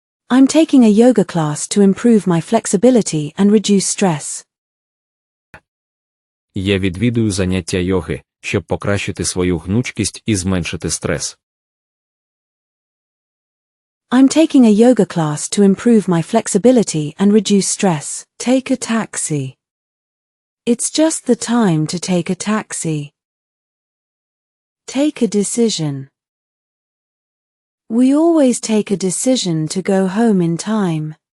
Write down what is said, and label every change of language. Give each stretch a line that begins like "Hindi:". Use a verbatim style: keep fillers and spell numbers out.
English: I'm taking a yoga class to improve my flexibility and reduce stress.
Ukrainian: Я відвідую заняття йоги, щоб покращити свою гнучкість і зменшити стрес.
English: I'm taking a yoga class to improve my flexibility and reduce stress. Take a taxi. It's just the time to take a taxi. Take a decision. We always take a decision to go home in time.